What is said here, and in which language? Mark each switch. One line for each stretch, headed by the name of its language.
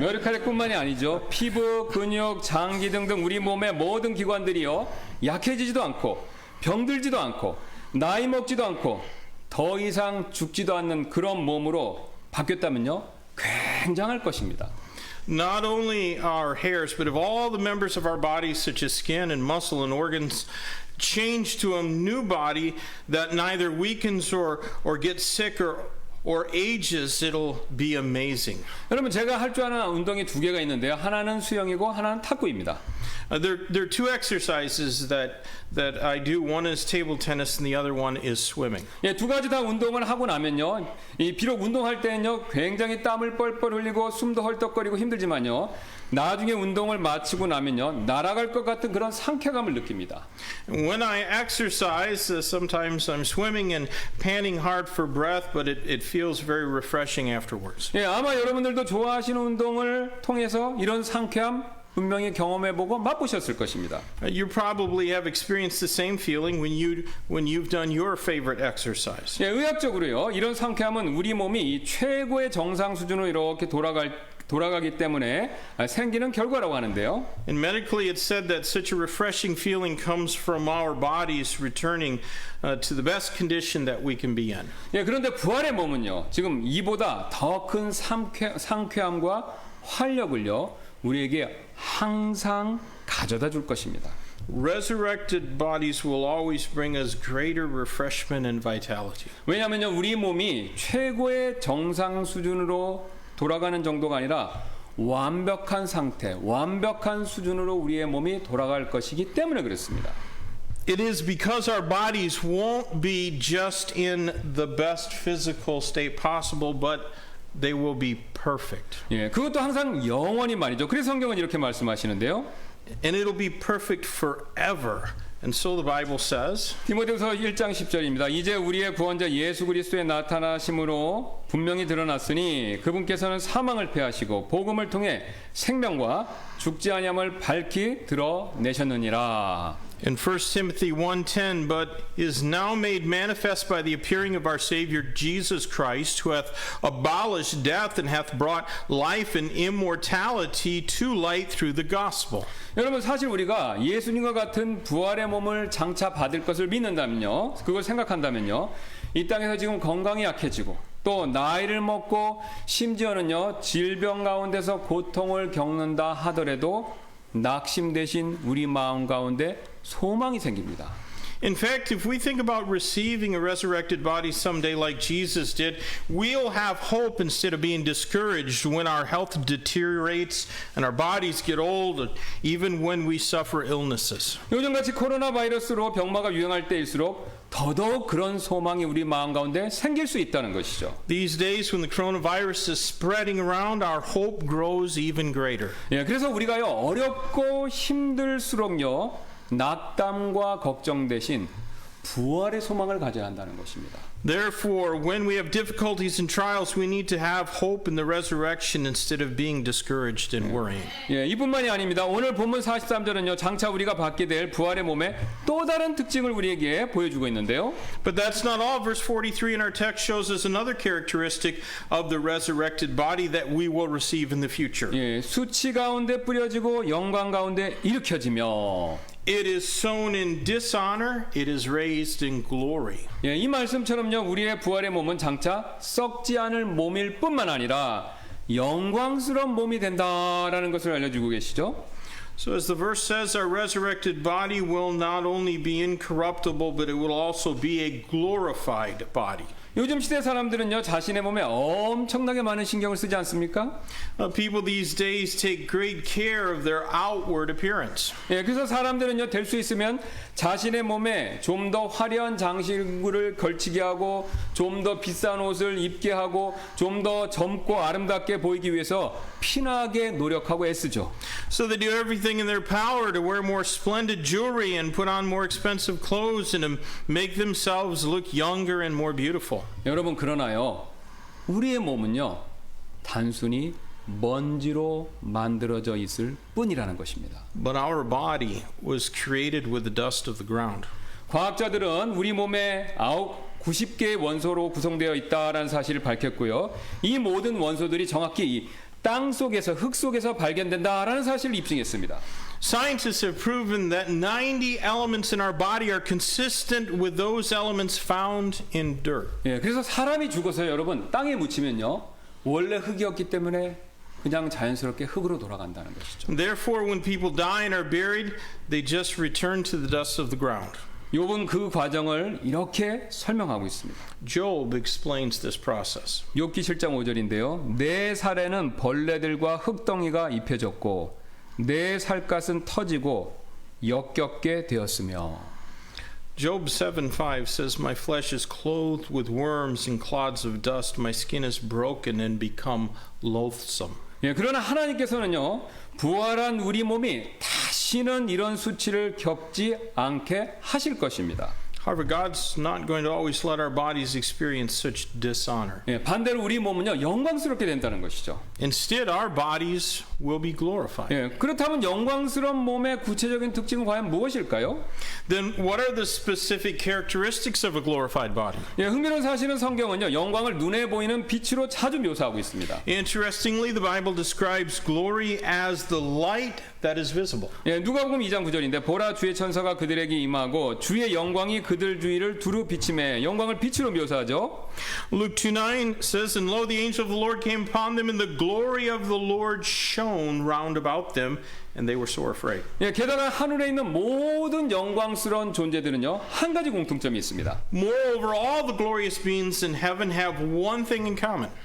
Korean: 머리카락뿐만이 아니죠. 피부, 근육, 장기 등등 우리 몸의 모든 기관들이요 약해지지도 않고 병들지도 않고 나이 먹지도 않고 더 이상 죽지도 않는 그런 몸으로 바뀌었다면요 굉장할 것입니다.
English: Not only our hairs, but of all the members of our bodies, such as skin and muscle and organs, change to a new body that neither weakens or gets sick or ages, it'll be amazing.
Korean: 여러분 제가 할 줄 아는 운동이 두 개가 있는데요. 하나는 수영이고 하나는 탁구입니다.
English: There are two exercises that I do. One is table tennis, and the other one is swimming.
Korean: 예, 두 가지 다 운동을 하고 나면요. 비록 운동할 때는요. 굉장히 땀을 뻘뻘 흘리고 숨도 헐떡거리고 힘들지만요. 나중에 운동을 마치고 나면요. 날아갈 것 같은 그런 상쾌감을 느낍니다.
English: When I exercise, sometimes I'm swimming and panting hard for breath, but it feels very refreshing afterwards.
Korean: 예, 아마 여러분들도 좋아하시는 운동을 통해서 이런 상쾌함 분명히 경험해보고 맛보셨을 것입니다.
English: You probably have experienced the same feeling when you've done your favorite exercise.
Korean: 예, 의학적으로요. 이런 상쾌함은 우리 몸이 이 최고의 정상 수준으로 이렇게 돌아가기 때문에 생기는 결과라고 하는데요.
English: And medically, it's said that such a refreshing feeling comes from our bodies returning to the best condition that we can be in.
Korean: 예, 그런데 부활의 몸은요. 지금 이보다 더 큰 상쾌함과 활력을요. 우리에게 항상 가져다 줄 것입니다.
English: Resurrected bodies will always bring us greater refreshment and vitality.
Korean: 왜냐하면요. 우리 몸이 최고의 정상 수준으로 돌아가는 정도가 아니라 완벽한 상태, 완벽한 수준으로 우리의 몸이 돌아갈 것이기 때문에 그렇습니다.
English: It is because our bodies won't be just in the best physical state possible, but they will be perfect.
Korean: 예, 그것도 항상 영원히 말이죠. 그래서 성경은 이렇게 말씀하시는데요.
English: And it'll be perfect forever. And so the Bible says,
Korean: 디모데후서 1장 10절입니다. 이제 우리의 구원자 예수 그리스도의 나타나심으로 분명히 드러났으니 그분께서는 사망을 패하시고 복음을 통해 생명과 죽지 아니함을 밝히 드러내셨느니라.
English: in 1 Timothy 1:10, but is now made manifest by the appearing of our Savior Jesus Christ, who hath abolished death and hath brought life and immortality to light through the gospel.
Korean: 여러분 사실 우리가 예수님과 같은 부활의 몸을 장차 받을 것을 믿는다면요. 그걸 생각한다면요. 이 땅에서 지금 건강이 약해지고 또 나이를 먹고 심지어는요. 질병 가운데서 고통을 겪는다 하더라도 낙심되신 우리 마음 가운데 소망이 생깁니다.
English: In fact, if we think about receiving a resurrected body someday like Jesus did, we'll have hope instead of being discouraged when our health deteriorates and our bodies get old, even when we suffer illnesses.
Korean: 요즘같이 코로나 바이러스로 병마가 유행할 때일수록 더더욱 그런 소망이 우리 마음 가운데 생길 수 있다는 것이죠.
English: These days when the coronavirus is spreading around, our hope grows even greater.
Korean: 예, 그래서 우리가요 어렵고 힘들수록요 낙담과 걱정 대신 부활의 소망을 가져야 한다는 것입니다.
English: Therefore, when we have difficulties and trials, we need to have hope in the resurrection instead of being discouraged and worrying.
Korean: 예, 이뿐만이 아닙니다. 오늘 본문 43절은요. 장차 우리가 받게 될 부활의 몸의 또 다른 특징을 우리에게 보여주고 있는데요.
English: But that's not all. Verse 43 in our text shows us another characteristic of the resurrected body that we will receive in the future.
Korean: 예, 수치 가운데 뿌려지고 영광 가운데 일으켜지며
English: It is sown in dishonor, it is raised in glory.
Korean: 예, 이 말씀처럼요. 우리의 부활의 몸은 장차 썩지 않을 몸일 뿐만 아니라 영광스러운 몸이 된다라는 것을 알려주고 계시죠.
English: So as the verse says, our resurrected body will not only be incorruptible, but it will also be a glorified body.
Korean: 요즘 시대 사람들은요, 자신의 몸에 엄청나게 많은 신경을 쓰지 않습니까?
English: People these days take great care of their outward appearance.
Korean: 예, 그래서 사람들은요, 될 수 있으면 자신의 몸에 좀 더 화려한 장식을 걸치게 하고, 좀 더 비싼 옷을 입게 하고, 좀 더 젊고 아름답게 보이기 위해서 피나게 노력하고 애쓰죠.
English: So they do everything in their power to wear more splendid jewelry and put on more expensive clothes and to make themselves look younger and more beautiful.
Korean: 여러분, 그러나요, 우리의 몸은요, 단순히 먼지로 만들어져 있을 뿐이라는 것입니다.
English: But our body was created with the dust of the ground.
Korean: 과학자들은 우리 몸에 90개의 원소로 구성되어 있다는 사실을 밝혔고요. 이 모든 원소들이 정확히 이 땅 속에서, 흙 속에서 발견된다라는 사실을 입증했습니다.
English: Scientists have proven that 90 elements in our body are consistent with those elements found in dirt.
Korean: 예, 그래서 사람이 죽어서 여러분 땅에 묻히면요, 원래 흙이었기 때문에 그냥 자연스럽게 흙으로 돌아간다는 것이죠.
English: Therefore, when people die and are buried, they just return to the dust of the ground.
Korean: 욥은 그 과정을 이렇게 설명하고 있습니다.
English: Job explains this process.
Korean: 욥기 7장 5절인데요. 내 살에는 벌레들과 흙덩이가 입혀졌고 내 살갗은 터지고 역겹게 되었으며.
English: Job 7:5 says, My flesh is clothed with worms and clods of dust. My skin is broken and become loathsome.
Korean: 예, 그러나 하나님께서는요, 부활한 우리 몸이 다시는 이런 수치를 겪지 않게 하실 것입니다.
English: However, God's not going to always let our bodies experience such dishonor.
Korean: 예, 반대로 우리 몸은요, 영광스럽게 된다는 것이죠.
English: Instead, our bodies will be glorified.
Korean: 예, 그렇다면 영광스러운 몸의 구체적인 특징은 과연 무엇일까요?
English: Then what are the specific characteristics of a glorified body?
Korean: 예, 흥미로운 사실은 성경은요, 영광을 눈에 보이는 빛으로 자주 묘사하고 있습니다.
English: Interestingly, the Bible describes glory as the light that is visible.
Korean: 예, 누가복음 2장 9절인데 보라 주의 천사가 그들에게 임하고 주의 영광이 그들 주위를 두루 비침해. 영광을 빛으로 묘사하죠.
English: Luke 2:9 says, And lo, the angel of the Lord came upon them, and the glory of the Lord shone round about them, and they were sore afraid.
Korean: 예, 게다가 하늘에 있는 모든 영광스러운 존재들은요, 한 가지 공통점이 있습니다.
English: Moreover, all the glorious beings in heaven have one thing in common.